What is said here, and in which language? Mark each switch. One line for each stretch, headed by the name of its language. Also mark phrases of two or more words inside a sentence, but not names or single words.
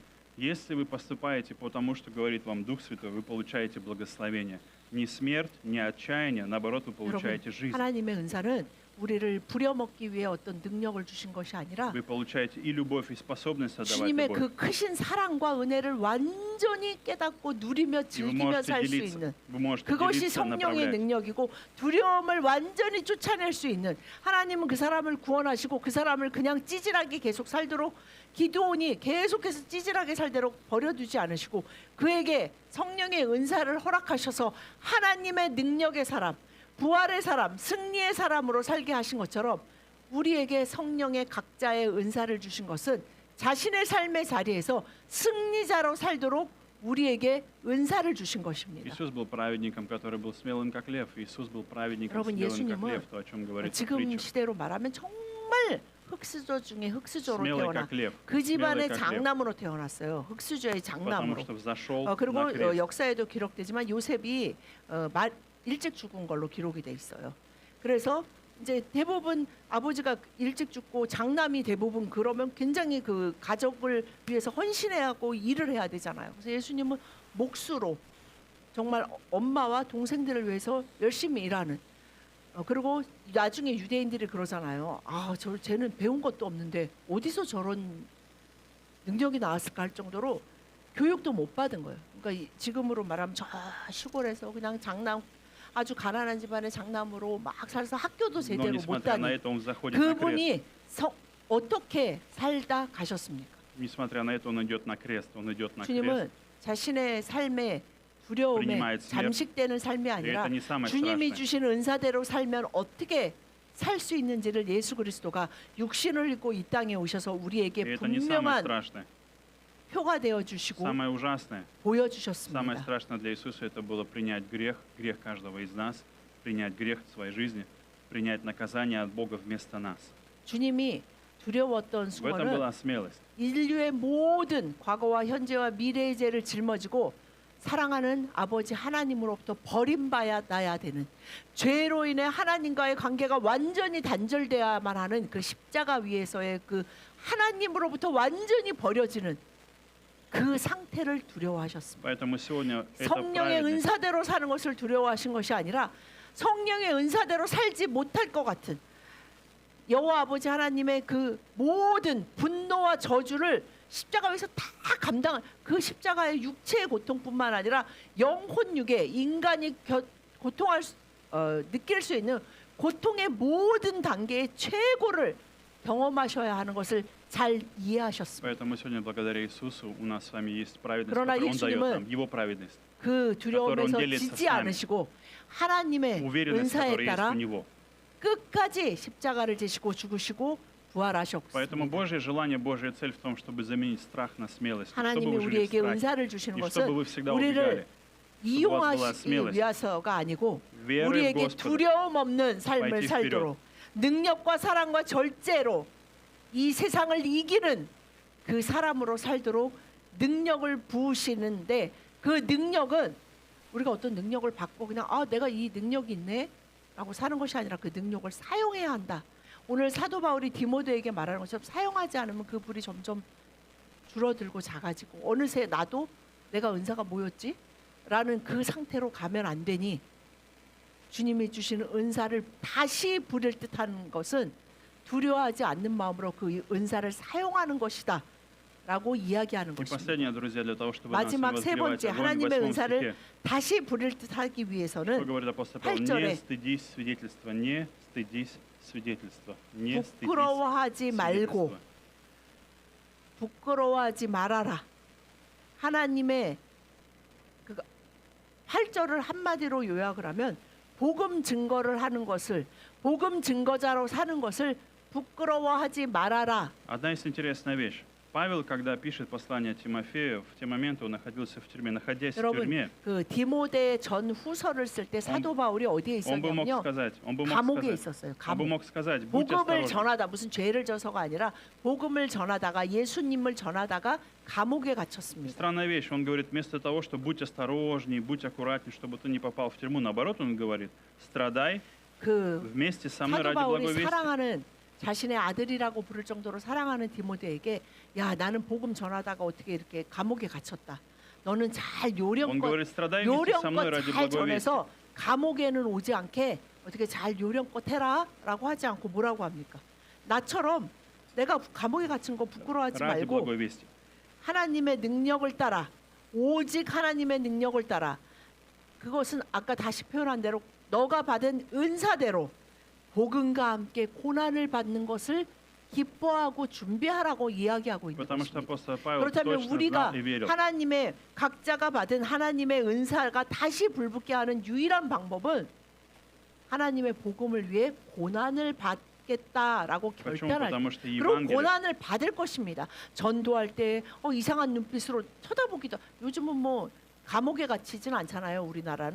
Russian: Если вы поступаете по тому, что говорит вам Дух Святой, вы получаете благословение. Не смерть, не отчаяние, наоборот, вы
Korean: 여러분
Russian: получаете жизнь.
Korean: 하나님의 은사는 우리를 부려먹기 위해 어떤 능력을 주신 것이 아니라
Russian: Вы получаете и любовь, и способность отдавать
Korean: 주님의
Russian: любовь.
Korean: 그 크신 사랑과 은혜를 완전히 깨닫고 누리며
Russian: И вы
Korean: 즐기며
Russian: можете
Korean: 살 수
Russian: делиться,
Korean: 있는
Russian: вы можете
Korean: 그것이
Russian: делиться,
Korean: 성령의
Russian: направлять.
Korean: 능력이고 두려움을 완전히 쫓아낼 수 있는 하나님은 그 사람을 구원하시고 그 사람을 그냥 찌질하게 계속 살도록 기드온이 계속해서 찌질하게 살도록 버려두지 않으시고 그에게 성령의 은사를 허락하셔서 하나님의 능력의 사람 부활의 사람 승리의 사람으로 살게 하신 것처럼 우리에게 성령의 각자의 은사를 주신 것은 자신의 삶의 자리에서 승리자로 살도록 우리에게 은사를 주신 것입니다.
Russian: Иисус был праведником, который был смелым, как лев. Иисус был праведником,
Korean: 여러분,
Russian: смелым, как
Korean: 예수님은
Russian: лев, то, о чем говорится в
Korean: 지금
Russian: притчах.
Korean: 시대로 말하면 정말 흑수저 중에 흑수저로
Russian: Смелый,
Korean: 태어나
Russian: как лев.
Korean: 그 집안의
Russian: Смелый, как лев.
Korean: 장남으로 태어났어요. 흑수저의
Russian: Потому
Korean: 장남으로.
Russian: что взошел
Korean: 그리고
Russian: на крест.
Korean: 역사에도 기록되지만 요셉이 일찍 죽은 걸로 기록이 돼 있어요. 그래서 이제 대부분 아버지가 일찍 죽고 장남이 대부분 그러면 굉장히 그 가족을 위해서 헌신해야 하고 일을 해야 되잖아요. 그래서 예수님은 몫으로 정말 엄마와 동생들을 위해서 열심히 일하는. 그리고 나중에 유대인들이 그러잖아요. 쟤는 배운 것도 없는데 어디서 저런 능력이 나왔을까 할 정도로 교육도 못 받은 거예요. 그러니까 지금으로 말하면 저 시골에서 그냥 장남 아주 가난한 집안의 장남으로 막 살아서 학교도
Russian: Но
Korean: 제대로 못
Russian: несмотря на
Korean: 다니.
Russian: это, он заходит на крест.
Korean: 그분이 어떻게 살다 가셨습니까?
Russian: Несмотря на это, он идет на крест. Он идет на крест.
Korean: 주님은 자신의 삶의 두려움에
Russian: Принимает смерть.
Korean: 잠식되는 삶이
Russian: И
Korean: 아니라
Russian: это не самое
Korean: 주님이
Russian: страшное.
Korean: 주신 은사대로 살면 어떻게 살 수 있는지를 예수 그리스도가 육신을 입고 이 땅에 오셔서
Russian: И
Korean: 우리에게
Russian: это не самое
Korean: 분명한
Russian: страшное.
Korean: 표가 되어 주시고
Russian: Самое ужасное, самое
Korean: 보여주셨습니다.
Russian: страшное для Иисуса это было принять грех каждого из нас, принять грех в своей жизни, принять наказание от Бога вместо нас.
Korean: 주님이 두려웠던
Russian: В этом
Korean: 수고는
Russian: была смелость.
Korean: 인류의 모든 과거와 현재와 미래의 죄를 짊어지고 사랑하는 아버지 하나님으로부터 버림받아야 되는, 죄로 인해 하나님과의 관계가 완전히 단절돼야만 하는 그 십자가 위에서의 그 하나님으로부터 완전히 버려지는 그 상태를 두려워하셨습니다.
Russian: Поэтому сегодня эта
Korean: 성령의
Russian: праведность,
Korean: 은사대로 사는 것을 두려워하신 것이 아니라 성령의 은사대로 살지 못할 것 같은 여호와 아버지 하나님의 그 모든 분노와 저주를 십자가 위에서 다 감당한 그 십자가의 육체의 고통뿐만 아니라 영혼육의 인간이 느낄 수 있는 고통의 모든 단계의 최고를 경험하셔야 하는 것을 잘 이해하셨습니다.
Russian: поэтому сегодня благодаря Иисусу у нас с вами есть праведность,
Korean: 그러나
Russian: которую Он дает
Korean: 예수님은
Russian: нам, Его праведность,
Korean: 그 두려움에서
Russian: которую он
Korean: 지지
Russian: делится с nami.
Korean: 않으시고 하나님의
Russian: уверенность,
Korean: 은사에
Russian: которая есть
Korean: 따라
Russian: у Него.
Korean: 끝까지 십자가를 지시고 죽으시고 부활하셨습니다.
Russian: Поэтому Божье желание, Божья цель в том, чтобы заменить страх на смелость, чтобы
Korean: 하나님이
Russian: вы жили в
Korean: 우리에게
Russian: страхе,
Korean: 은사를 주시는
Russian: и
Korean: 것은
Russian: чтобы вы всегда
Korean: 우리를
Russian: убегали,
Korean: 이용하시기
Russian: смелость.
Korean: 위해서가 아니고
Russian: верой в
Korean: 우리에게
Russian: Господа,
Korean: 두려움 없는 삶을
Russian: пойти
Korean: 살도록 능력과 사랑과 절제로 이 세상을 이기는 그 사람으로 살도록 능력을 부으시는데, 그 능력은 우리가 어떤 능력을 받고 그냥 내가 이 능력이 있네 라고 사는 것이 아니라 그 능력을 사용해야 한다. 오늘 사도 바울이 디모데에게 말하는 것처럼 사용하지 않으면 그 불이 점점 줄어들고 작아지고 어느새 나도 내가 은사가 뭐였지? 라는 그 상태로 가면 안 되니, 주님이 주시는 은사를 다시 부릴 듯한 것은 두려워하지 않는 마음으로 그 은사를 사용하는 것이다 라고 이야기하는
Russian: И
Korean: 것입니다.
Russian: последнее, друзья, для того, чтобы нас не
Korean: 마지막 세
Russian: возгревать
Korean: 번째,
Russian: огонь, в
Korean: 하나님의
Russian: 8
Korean: 은사를
Russian: стихе,
Korean: 다시 부릴 듯하기
Russian: что
Korean: 위해서는
Russian: говорит апостол Павел,
Korean: 8절에
Russian: не стыдись свидетельства, не стыдись свидетельства, не стыдись
Korean: 부끄러워하지 말고
Russian: свидетельства.
Korean: 부끄러워하지 말아라. 하나님의 그 8절을 한마디로 요약을 하면 복음 증거를 하는 것을, 복음 증거자로 사는 것을 부끄러워하지 말아라.
Russian: Одна есть интересная вещь. Павел, когда пишет послание Тимофею, в те моменты он находился в тюрьме. Находясь в
Korean: 여러분,
Russian: тюрьме,
Korean: 그 디모데 전 후서를 쓸 때 사도 바울이 어디에
Russian: он бы мог
Korean: 있었냐면요,
Russian: сказать,
Korean: 감옥에 있었어요.
Russian: он бы
Korean: 감옥.
Russian: мог сказать, будь
Korean: 복음을
Russian: осторожен.
Korean: 전하다, 무슨 죄를 져서가 아니라 복음을 전하다가 예수님을 전하다가 감옥에 갇혔습니다.
Russian: Странная вещь. Он говорит, вместо того, что будь осторожней, будь аккуратней, чтобы ты не попал в тюрьму, наоборот, он говорит, страдай
Korean: 그
Russian: вместе со мной
Korean: 사도
Russian: ради
Korean: 바울이
Russian: благой вести.
Korean: 사랑하는, 자신의 아들이라고 부를 정도로 사랑하는 디모데에게, 야, 나는 복음 전하다가 어떻게 이렇게 감옥에 갇혔다. 너는 잘
Russian: Он
Korean: 요령껏
Russian: говорит, страдай вместе со мной ради
Korean: 잘
Russian: благой вести.
Korean: 전해서 감옥에는 오지 않게 어떻게 잘 요령껏 해라라고 하지 않고 뭐라고 합니까? 나처럼 내가 감옥에 갇힌 거 부끄러워하지
Russian: Ради
Korean: 말고
Russian: благой вести.
Korean: 하나님의 능력을 따라, 오직 하나님의 능력을 따라, 그것은 아까 다시 표현한 대로 너가 받은 은사대로 복음과 함께 고난을 받는 것을 기뻐하고 준비하라고 이야기하고 있는
Russian: Потому что
Korean: 것입니다.
Russian: апостол Павел
Korean: 그렇다면
Russian: точно
Korean: 우리가
Russian: знал и верил.
Korean: 하나님의, 각자가 받은 하나님의 은사가 다시 불붙게 하는 유일한 방법은 하나님의 복음을 위해 고난을 받겠다라고
Russian: Почему?
Korean: 결단할,
Russian: Потому что
Korean: 그리고
Russian: Евангелие,
Korean: 고난을 받을 것입니다. 전도할 때 이상한 눈빛으로 쳐다보기도, 요즘은 뭐 감옥에 갇히진 않잖아요, 우리나라는.